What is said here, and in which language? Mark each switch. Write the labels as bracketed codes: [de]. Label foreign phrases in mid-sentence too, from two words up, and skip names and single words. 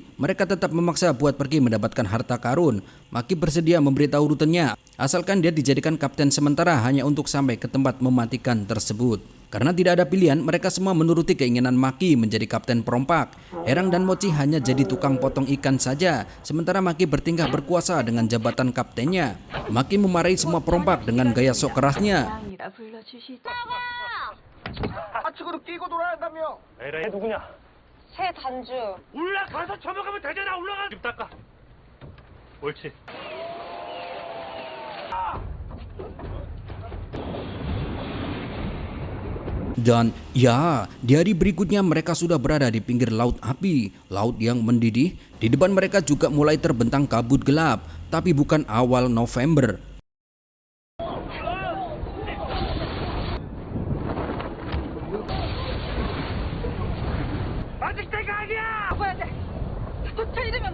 [id] Mereka tetap memaksa buat pergi mendapatkan harta karun. Maki bersedia memberitahu rutenya, asalkan dia dijadikan kapten sementara hanya untuk sampai ke tempat mematikan tersebut. Karena tidak ada pilihan, mereka semua menuruti keinginan Maki menjadi kapten perompak. Herang dan Mochi hanya jadi tukang potong ikan saja, sementara Maki bertingkah berkuasa dengan jabatan kaptennya. Maki memarahi semua perompak dengan gaya sok kerasnya. [ko] 이라 불러주시죠. 좌측으로 끼고 돌아야 한다며. 에라이 누구냐? 새 단주. 올라가서 쳐먹으면 되잖아. 올라가. 좀 닦아. 옳지. [id] Dan ya, di hari berikutnya mereka sudah berada di pinggir laut api, laut yang mendidih. Di depan mereka juga mulai terbentang kabut gelap, tapi bukan awal November. [ko] 아직 때가 아니야. 가봐야 돼. 도착이 되면